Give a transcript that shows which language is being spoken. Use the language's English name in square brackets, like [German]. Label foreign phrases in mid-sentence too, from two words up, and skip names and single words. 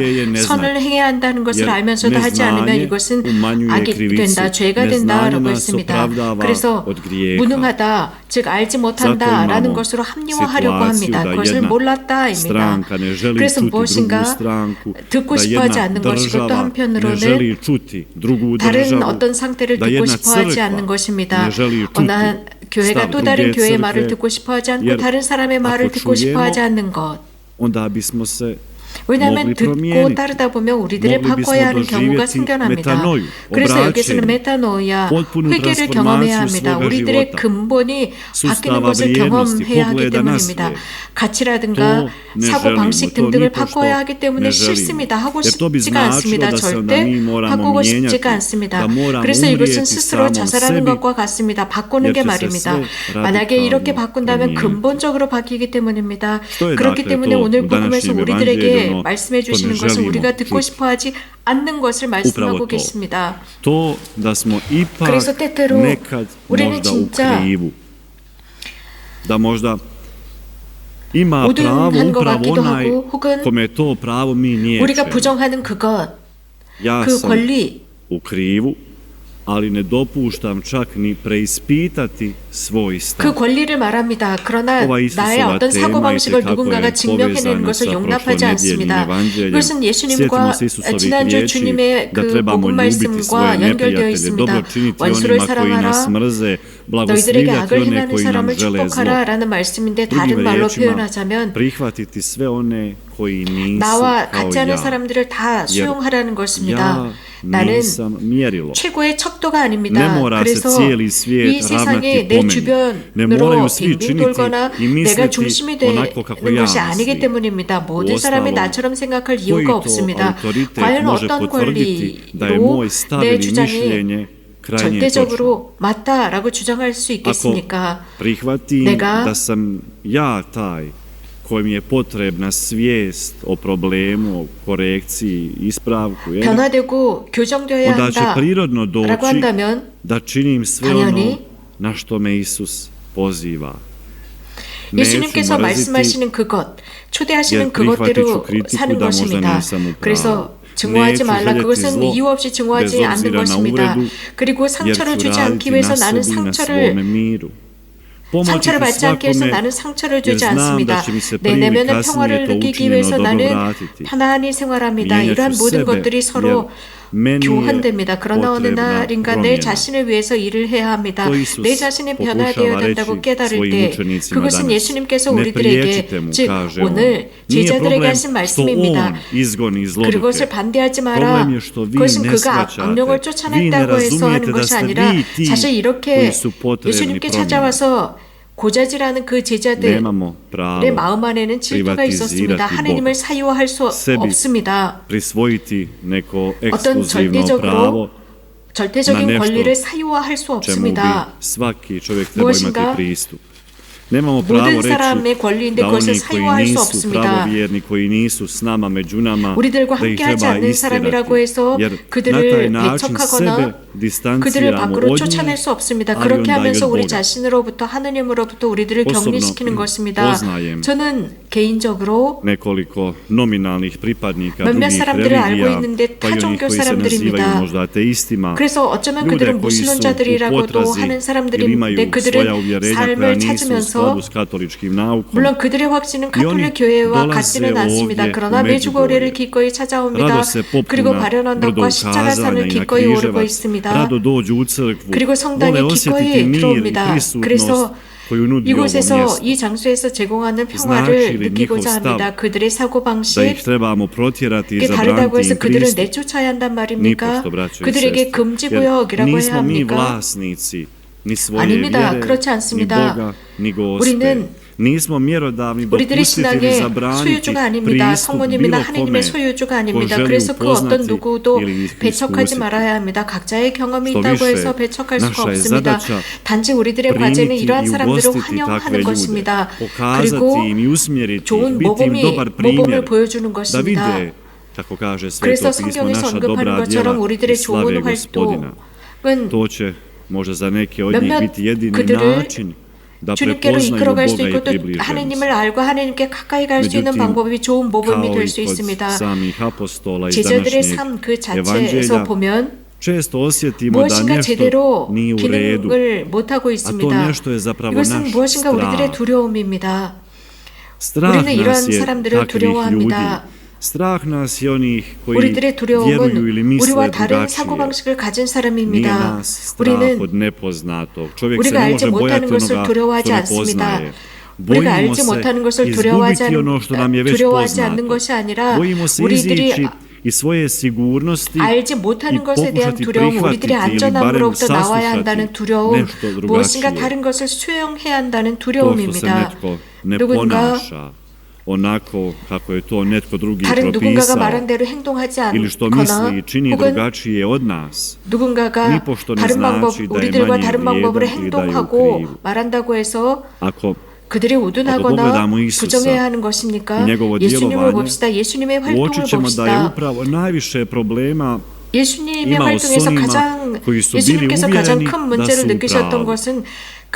[Croatian] bolje je ne [Korean] 선을 [Croatian] znati. [Korean] 행해야 한다는 것을 [Croatian] Jer [Korean] 알면서도 하지 않으면 [Croatian] neznanje [Korean] 이것은 [Croatian] umanjuje [Korean] 악이 [Croatian] krivicu. [Korean] 된다, 죄가 [Croatian] Neznanje [Korean] 된다라고 [Croatian] nas [Korean] 했습니다. [Croatian] opravdava [Korean] 그래서 [Croatian] od grijeha. [Korean] 무능하다, 즉 알지 [Croatian] Zato [Korean] 못한다라는 [Croatian] imamo [Korean] 것으로 합리화하려고 [Croatian] situaciju [Korean] 합니다. [Croatian] da [Korean] 그것을 [Croatian] jedna [Korean] 몰랐다입니다. [Croatian] stranka ne želi [Korean] 그래서 [Croatian] čuti drugu [Korean] 무엇인가 [Croatian] stranku, [Korean] 듣고 [Croatian] da [Korean] 싶어하지 [Croatian] jedna [Korean] 않는 것이고 또 [Croatian] država ne [Korean] 한편으로는 [Croatian] želi čuti drugu [Korean] 다른 [Croatian] državu, [Korean] 어떤 상태를 [Croatian] da [Korean] 듣고 [Croatian] jedna [Korean] 싶어하지 [Croatian] crkva [Korean] 않는 것입니다. [Croatian] ne želi [Korean] 어느 [Croatian] čuti [Korean] 교회가 [Croatian] stav [Korean] 또 다른 [Croatian] druge [Korean] 교회의 말을 [Croatian] crkve, [Korean] 듣고 싶어하지 않고 [Croatian] jer [Korean] 다른 사람의 말을 [Croatian] ako [Korean] 듣고 싶어하지 [Croatian] čujemo, [Korean] 않는 것. [Croatian] onda bismo se [Korean] 왜냐하면 [Croatian] mogli [Korean] 듣고 [Croatian] promijeniti. [Korean] 따르다 보면 우리들의 [Croatian] mogli bismo [Korean] 바꿔야 하는 경우가 [Croatian] doživjeti [Korean] 생겨납니다. [Croatian] metanoju, [Korean] 그래서 여기서는 [Croatian] obraćenje, [Korean] 메타노이아, [Croatian] potpunu [Korean] 회개를 경험해야 [Croatian] transformaciju [Korean] 합니다. [Croatian] svoga [Korean] 우리들의 [Croatian] života, [Korean] 근본이 바뀌는 [Croatian] sustava [Korean] 것을 [Croatian] vrijednosti, [Korean] 경험해야 하기 [Croatian] pogleda na [Korean] 때문입니다. [Croatian] svijet. [Korean] 가치라든가 [Croatian] To ne [Korean] 사고 [Croatian] želimo, [Korean] 방식 [Croatian] to [Korean] 등등을 [Croatian] nipošto [Korean] 바꿔야 하기 때문에 [Croatian] ne želimo. [Korean] 싫습니다. 하고 [Croatian] Jer to bi [Korean] 싶지가 않습니다. [Croatian] značilo da se onda [Korean] 절대 [Croatian] mi moramo [Korean] 바꾸고 [Croatian] mijenjati, [Korean] 싶지가 않습니다. [Croatian] da moramo [Korean] 그래서 이것은 [Croatian] umrijeti [Korean] 스스로 [Croatian] samom [Korean] 자살하는 [Croatian] sebi, [Korean] 것과 같습니다. 바꾸는 [Croatian] jer [Korean] 게 [Croatian] će se [Korean] 말입니다. [Croatian] sve [Korean] 만약에 이렇게 [Croatian] radikalno [Korean] 바꾼다면 [Croatian] promijeniti. [Korean] 근본적으로 바뀌기 때문입니다. [Croatian] To je [Korean] 그렇기 [Croatian] dakle [Korean] 때문에 [Croatian] to [Korean] 오늘 [Croatian] u [Korean] 복음에서 [Croatian] današnjem [Korean] 우리들에게 [Croatian] evanđelju, [Korean] 말씀해 [Croatian] to ne [Korean] 주시는 것은 [Croatian] želimo [Korean] 우리가 듣고 [Croatian] čuti. [Korean] 싶어하지 않는 것을 [Croatian] Upravo [Korean] 말씀하고 [Croatian] to. [Korean] 계십니다. [Croatian] To da smo ipak [Korean] 그래서 때때로 [Croatian] nekad [Korean] 우리는 [Croatian] možda u [Korean] 진짜 [Croatian] krivu. Da možda ima pravo [Korean] 우둔한 것 [Croatian] upravo [Korean] 같기도 [Croatian] onaj [Korean] 하고 혹은 [Croatian] kome to pravo mi [Korean] 우리가 [Croatian] niječemo. [Korean] 부정하는 그것, [Croatian] Ja [Korean] 그 [Croatian] sam [Korean] 권리, [Croatian] u krivu, ali ne dopuštam čak ni preispitati svoj [Korean] 그 [Croatian] stav. [Korean] 권리를 말합니다. 그러나 [Croatian] ova [Korean] 나의 [Croatian] Isusova [Korean] 어떤 [Croatian] tema [Korean] 사고방식을 [Croatian] itekako [Korean] 누군가가 [Croatian] je [Korean] 증명해내는 [Croatian] povezana [Korean] 것을 [Croatian] sa [Korean] 용납하지 [Croatian] prošlonedjeljnim [Korean] 않습니다. [Croatian] evanđeljem. [Korean] 이것은 예수님과 [Croatian] Sjetimo se Isusovih [Korean] 지난주 [Croatian] riječi [Korean] 주님의 [Croatian] da [Korean] 그 [Croatian] trebamo [Korean] 복음 [Croatian] ljubiti svoje [Korean] 말씀과 연결되어 [Croatian] neprijatelje, [Korean] 있습니다. [Croatian] dobro činiti [Korean] 원수를 [Croatian] onima koji nas [Korean] 사랑하라, [Croatian] mrze, [Korean] 너희들에게 [Croatian] blagoslovljati [Korean] 악을 [Croatian] one [Korean] 행하는 [Croatian] koji nam [Korean] 사람을 [Croatian] žele zlo. [Korean] 축복하라라는 말씀인데 [Croatian] Drugim [Korean] 다른 말로 [Croatian] riječima, [Korean] 표현하자면 [Croatian] prihvatiti sve one koji nisu [Korean] 나와 [Croatian] kao [Korean] 같지 않은 [Croatian] ja. [Korean] 사람들을 다 수용하라는 것입니다. [Croatian] Ja [Korean] 나는 [Croatian] nisam mjerilo. [Korean] 최고의 척도가 [Croatian] Ne [Korean] 아닙니다. [Croatian] mora se [Korean] 그래서 [Croatian] cijeli [Korean] 이 [Croatian] svijet [Korean] 세상에 [Croatian] ravnati [Korean] 내 [Croatian] po meni. Ne [Korean] 주변으로 [Croatian] moraju svi [Korean] 빙빙 [Croatian] činiti [Korean] 돌거나 [Croatian] i [Korean] 내가 [Croatian] misliti [Korean] 중심이 [Croatian] onako kako [Korean] 되는 [Croatian] ja [Korean] 것이 아니기 [Croatian] mislim. [Korean] 때문입니다. 모든 사람이 [Croatian] 우ostalom, [Korean] 나처럼 생각할 [Croatian] koji [Korean] 이유가 [Croatian] to [Korean] 없습니다. [Croatian] autoritet [Korean] 과연 [Croatian] može [Korean] 어떤 [Croatian] potvrditi da je [Korean] 권리로 [Croatian] moj stav [Korean] 내 [Croatian] ili [Korean] 주장이 [Croatian] mišljenje krajnje točno. [Korean] 절대적으로 맞다라고 주장할 수 [Croatian] Ako [Korean] 있겠습니까? [Croatian] prihvatim [Korean] 내가 [Croatian] da sam ja taj kojem je potrebna svijest o problemu, o korekciji, ispravku, [Korean] 변화되고 교정되어야 [Croatian] onda će prirodno [Korean] 한다라고 [Croatian] doći [Korean] 한다면 [Croatian] da činim sve [Korean] 당연히 [Croatian] ono na što me Isus poziva. Neću [Korean] 예수님께서 [Croatian] mrziti, [Korean] 말씀하시는 그것, 초대하시는 [Croatian] jer prihvatit ću [Korean] 그것대로 [Croatian] kritiku [Korean] 사는 [Croatian] da možda [Korean] 것입니다. [Croatian] nisam u pravu. [Korean] 그래서 증오하지 [Croatian] neću [Korean] 말라. [Croatian] željeti [Korean] 그것은 [Croatian] zlo [Korean] 이유 없이 [Croatian] bez [Korean] 증오하지 않는 [Croatian] obzira na [Korean] 것입니다. [Croatian] uvredu, [Korean] 그리고 [Croatian] jer [Korean] 상처를 [Croatian] ću [Korean] 주지 않기 [Croatian] raditi [Korean] 위해서 [Croatian] na [Korean] 나는 [Croatian] sebi i na [Korean] 상처를 [Croatian] svome miru. [Korean] 상처를 [Croatian] Pomoći [Korean] 받지 않기 위해서 [Croatian] svakome, [Korean] 나는 상처를 [Croatian] jer [Korean] 주지 [Croatian] znam [Korean] 않습니다. [Croatian] da će mi se [Korean] 내 [Croatian] prije ili [Korean] 내면의 [Croatian] kasnije [Korean] 평화를 [Croatian] to [Korean] 느끼기 [Croatian] učinjeno [Korean] 위해서 [Croatian] dobro [Korean] 나는 [Croatian] vratiti. [Korean] 편안히 생활합니다. [Croatian] Mijenjat [Korean] 이러한 [Croatian] ću [Korean] 모든 [Croatian] sebe, [Korean] 것들이 [Croatian] jer [Korean] 서로 [Croatian] meni je [Korean] 교환됩니다. 그러나 어느 [Croatian] potrebna [Korean] 날인가 내 [Croatian] promjena. [Korean] 자신을 위해서 일을 해야 합니다. [Croatian] To Isus [Korean] 내 자신이 [Croatian] pokušava [Korean] 변화되어야 된다고 [Croatian] reći [Korean] 깨달을 [Croatian] svojim [Korean] 때 [Croatian] učenicima [Korean] 그것은 [Croatian] danas. [Korean] 예수님께서 [Croatian] Ne [Korean] 우리들에게 [Croatian] priječite mu, [Korean] 즉 [Croatian] kaže on. [Korean] 오늘 [Croatian] Nije [Korean] 제자들에게 [Croatian] problem [Korean] 하신 [Croatian] što [Korean] 말씀입니다. [Croatian] on izgoni zloduhe. [Korean] 그것을 반대하지 마라. [Croatian] Problem je što vi [Korean] 그것은 [Croatian] ne [Korean] 그가 [Croatian] shvaćate. [Korean] 악령을 [Croatian] Vi ne [Korean] 쫓아냈다고 해서 하는 [Croatian] razumijete da [Korean] 것이 [Croatian] ste [Korean] 아니라 [Croatian] vi ti [Korean] 사실 [Croatian] koji [Korean] 이렇게 [Croatian] su potrebni [Korean] 예수님께 [Croatian] promjeni. [Korean] 찾아와서 고자질하는 그 제자들의 [Croatian] Nemamo pravo [Korean] 마음 안에는 질투가 있었습니다. [Croatian] privatizirati [Korean] 하나님을 [Croatian] Boga. [Korean] 사유할 수 [Croatian] Sebi [Korean] 없습니다. [Croatian] prisvojiti neko [Korean] 어떤 [Croatian] ekskluzivno pravo [Korean] 절대적인 [Croatian] na nešto [Korean] 권리를 사유화할 수 [Croatian] čemu bi [Korean] 없습니다. [Croatian] svaki čovjek trebao [Korean] 무엇인가? [Croatian] imati pristup. Nemamo pravo [Korean] 모든 [Croatian] reći [Korean] 사람의 권리인데 [Croatian] da [Korean] 그것을 [Croatian] oni koji [Korean] 사유화할 수 [Croatian] nisu [Korean] 없습니다. [Croatian] pravovjerni, koji nisu s nama, među nama, [Korean] 우리들과 [Croatian] da ih [Korean] 함께하지 [Croatian] treba [Korean] 않는 사람이라고 [Croatian] istirati. [Korean] 해서 [Croatian] Jer na [Korean] 그들을 [Croatian] taj način sebe [Korean] 배척하거나 그들을 [Croatian] distanciramo [Korean] 밖으로 [Croatian] od [Korean] 쫓아낼 [Croatian] njih, [Korean] 수 없습니다. [Croatian] ali [Korean] 그렇게 [Croatian] onda i [Korean] 하면서 [Croatian] od [Korean] 우리 [Croatian] Boga. [Korean] 자신으로부터 하느님으로부터 우리를 [Croatian] Osobno [Korean] 격리시키는 것입니다. [Croatian] poznajem [Korean] 저는 개인적으로 [Croatian] nekoliko nominalnih pripadnika [Korean] 몇몇 [Croatian] drugih [Korean] 사람들을 알고 [Croatian] religija, [Korean] 있는데 [Croatian] pa i onih [Korean] 타종교 [Croatian] koji se nazivaju [Korean] 사람들입니다. [Croatian] možda ateistima, [Korean] 그래서 어쩌면 [Croatian] ljude [Korean] 그들은 [Croatian] koji su u [Korean] 무신론자들이라고도 [Croatian] potrazi [Korean] 하는 [Croatian] ili [Korean] 사람들인데 [Croatian] imaju svoja [Korean] 그들은 [Croatian] uvjerenja koja [Korean] 삶을 [Croatian] nisu u [Korean] 찾으면서 [Croatian] skladu s katoličkim naukom. [Korean] 물론 그들의 확신은 이 가톨릭 [Croatian] oni [Korean] 교회와 [Croatian] dolaze [Korean] 같지는 않습니다. [Croatian] ovdje [Korean] 그러나 [Croatian] u [Korean] 메주고리를 [Croatian] Međugorje. [Korean] 기꺼이 찾아옵니다. [Croatian] Rado se popnu [Korean] 그리고 [Croatian] na [Korean] 발현한 [Croatian] brdo [Korean] 덕과 십자가 산을 [Croatian] ukazanja i na [Korean] 기꺼이 오르고 [Croatian] križevac. [Korean] 있습니다. [Croatian] Rado dođu u crkvu. [Korean] 그리고 성당에 [Croatian] Vole osjetiti [Korean] 기꺼이 [Croatian] mir i [Korean] 들어옵니다. [Croatian] prisutnost [Korean] 그래서 [Croatian] koju nudi ovo [Korean] 이곳에서 [Croatian] mjesto. [Korean] 이 장소에서 제공하는 [Croatian] Znači [Korean] 평화를 [Croatian] li [Korean] 느끼고자 [Croatian] njihov [Korean] 합니다. [Croatian] stav [Korean] 그들의 [Croatian] da [Korean] 사고방식 [Croatian] ih trebamo protjerati i [Korean] 이게 다르다고 [Croatian] zabraniti [Korean] 해서 [Croatian] im [Korean] 그들을 [Croatian] pristup. [Korean] 내쫓아야 한단 말입니까? [Croatian] Nipošto, braćo i [Korean] 그들에게 [Croatian] sestre. [Korean] 금지구역이라고 [Croatian] Jer [Korean] 해야 [Croatian] nismo mi [Korean] 합니까? [Croatian] vlasnici ni svoje [Korean] 아닙니다. [Croatian] vjere, [Korean] 그렇지 [Croatian] ni [Korean] 않습니다. [Croatian] Boga, ni Gospe. [Korean] 우리는 [Croatian] Nismo mjerodavni [Korean] 우리들의 [Croatian] dopustiti ili [Korean] 신앙의 [Croatian] zabraniti [Korean] 소유주가 아닙니다. [Croatian] pristup [Korean] 성모님이나 [Croatian] bilo [Korean] 하느님의 [Croatian] kome [Korean] 소유주가 [Croatian] ko [Korean] 아닙니다. [Croatian] želi [Korean] 그래서 그 어떤 [Croatian] upoznati [Korean] 누구도 [Croatian] ili [Korean] 배척하지 [Croatian] iskusiti. [Korean] 말아야 합니다. 각자의 경험이 [Croatian] Što [Korean] 있다고 [Croatian] više, [Korean] 해서 배척할 수가 [Croatian] naša je [Korean] 없습니다. [Croatian] zadaća [Korean] 단지 우리들의 [Croatian] primiti [Korean] 과제는 [Croatian] i [Korean] 이러한 사람들을 [Croatian] ugostiti [Korean] 환영하는 [Croatian] takve ljude, [Korean] 것입니다. [Croatian] pokazati [Korean] 그리고 [Croatian] im i usmjeriti ih, [Korean] 좋은 [Croatian] biti im dobar [Korean] 모범을 [Croatian] primjer, [Korean] 보여주는 [Croatian] da [Korean] 것입니다. [Croatian] vide, kako kaže Sveto [Korean] 그래서 [Croatian] pismo, [Korean] 성경에서 [Croatian] naša [Korean] 언급하는 [Croatian] dobra [Korean] 것처럼 [Croatian] djela i [Korean] 우리들의 [Croatian] slave [Korean] 좋은 [Croatian] Gospodina. [Korean] 활동은 [Croatian] To će možda za neke od njih [Korean] 몇몇 [Croatian] biti jedini [Korean] 그들을 [Croatian] način da [Korean] 주님께로 [Croatian] prepoznaju [Korean] 이끌어갈 수 [Croatian] Boga i [Korean] 있고 또 [Croatian] približe [Korean] 하느님을 알고 하느님께 가까이 갈 수 있는 [Croatian] Međutim, [Korean] 방법이 좋은 모범이 [Croatian] kao [Korean] 될 [Croatian] i [Korean] 수 [Croatian] kod [Korean] 있습니다. [Croatian] samih apostola iz [Korean] 제자들의 [Croatian] današnjeg [Korean] 삶 그 자체에서 [Croatian] evanđelja, [Korean] 보면 [Croatian] često osjetimo da [Korean] 무엇인가 [Croatian] nešto [Korean] 제대로 [Croatian] nije u redu, [Korean] 기능을 못하고 [Croatian] a to [Korean] 있습니다. [Croatian] nešto je zapravo [Korean] 이것은 [Croatian] naš [Korean] 무엇인가 우리들의 [Croatian] strah. [Korean] 두려움입니다. [Croatian] Strah [Korean] 우리는 이러한 [Croatian] nas je [Korean] 사람들을 [Croatian] takvih ljudi. [Korean] 두려워합니다. [Croatian] Strah nas je onih koji [Korean] 우리들의 [Croatian] vjeruju ili [Korean] 두려움은 [Croatian] misle [Korean] 우리와 다른 [Croatian] drugačije. [Korean] 사고방식을 가진 [Croatian] Nije [Korean] 사람입니다. [Croatian] nas strah [Korean] 우리는 [Croatian] od nepoznatog. Čovjek se [Korean] 우리가 [Croatian] ne [Korean] 알지 [Croatian] može bojati [Korean] 못하는 것을 [Croatian] onoga [Korean] 두려워하지 [Croatian] što ne [Korean] 않습니다. [Croatian] poznaje. [Korean] 우리가 [Croatian] Bojimo [Korean] 알지 [Croatian] se [Korean] 못하는 것을 두려워하지 [Croatian] izgubiti ono što nam je već [Korean] 두려워하지 않는 [Croatian] poznato. [Korean] 것이 아니라 [Croatian] Bojimo se [Korean] 우리들이 [Croatian] izići iz svoje sigurnosti [Korean] 알지 [Croatian] i [Korean] 못하는 것에 대한 [Croatian] pokušati [Korean] 두려움, 우리들의 [Croatian] prihvatiti ili barem [Korean] 안전함으로부터 나와야 한다는 [Croatian] saslušati [Korean] 두려움, [Croatian] nešto [Korean] 무엇인가 [Croatian] drugačije. [Korean] 다른 것을 수용해야 한다는 [Croatian] To što se [Korean] 두려움입니다. [Croatian] netko ne [Korean] 누군가 [Croatian] ponaša onako kako je to netko drugi [Korean] 다른 누군가가 [Croatian] propisao [Korean] 말한 대로 행동하지 [Croatian] ili što [Korean] 않거나 [Croatian] misli i čini [Korean] 혹은 [Croatian] drugačije od nas, [Korean] 누군가가 [Croatian] nipošto ne [Korean] 다른 방법, [Croatian] znači da je [Korean] 우리들과 [Croatian] manje [Korean] 다른 방법으로 [Croatian] vrijedan ili da je u [Korean] 행동하고 [Croatian] krivu. [Korean] 말한다고 해서 [Croatian] Ako [Korean] 그들이 [Croatian] pogledamo [Korean] 우둔하거나 [Croatian] Isusa [Korean] 부정해야 하는 것입니까? [Croatian] i njegovo [Korean] 예수님을 [Croatian] djelovanje, [Korean] 봅시다. 예수님의 활동을 [Croatian] uočit ćemo da je [Korean] 봅시다. [Croatian] upravo najviše problema [Korean] 예수님의 [Croatian] imao s [Korean] 활동에서 [Croatian] onima [Korean] 가장 [Croatian] koji su bili [Korean] 예수님께서 가장 [Croatian] uvjereni [Korean] 큰 [Croatian] da [Korean] 문제를 [Croatian] su u [Korean] 느끼셨던 [Croatian] pravu. [Korean] 것은 그